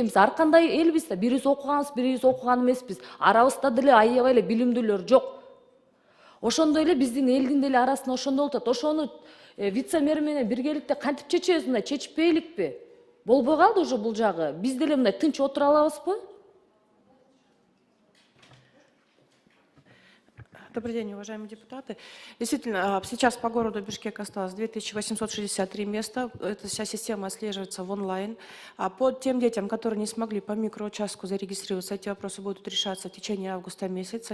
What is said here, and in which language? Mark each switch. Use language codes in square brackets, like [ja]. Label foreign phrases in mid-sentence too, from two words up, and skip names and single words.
[ky] Биз ар кандай элбиз да, бирибиз окуганбыз, бирибиз окуган эмеспиз. Арабызда деле аябай эле билимдүүлөр жок. Ошондой эле биздин элдин деле арасында ошондой болуп атат. Ошону вице-мэр менен биргеликте кантип чечебиз, мындай чечпейликпи? Болбой калды уже бул жагы. Биз деле мындай тынч отура алабызбы? [ru] Добрый день, уважаемые депутаты. Действительно, сейчас по городу Бишкек осталось 2863 места. Эта вся система отслеживается в онлайн. А по тем детям, которые не смогли по микроучастку зарегистрироваться, эти вопросы будут решаться в течение августа месяца.